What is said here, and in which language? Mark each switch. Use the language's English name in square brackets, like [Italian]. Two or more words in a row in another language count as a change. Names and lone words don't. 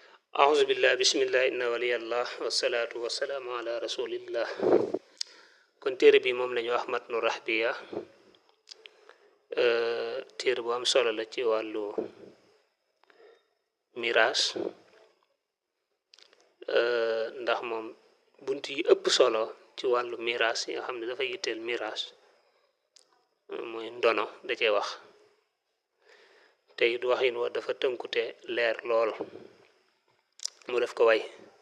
[Arabic] أعوذ بالله بسم الله إن ولي الله والصلاة والسلام على رسول الله [Wolof] kon téere bi moom lañu wax [Arabic] matnu rahbiya [Wolof] téere bu am solo la ci wàllu miraas ndax moom bunt yi ëpp solo ci wàllu miraas yi nga xam ne dafa yitteel miraas mooy ndono da cee wax te it waxin wa dafa tënkute leer lool mu def ko way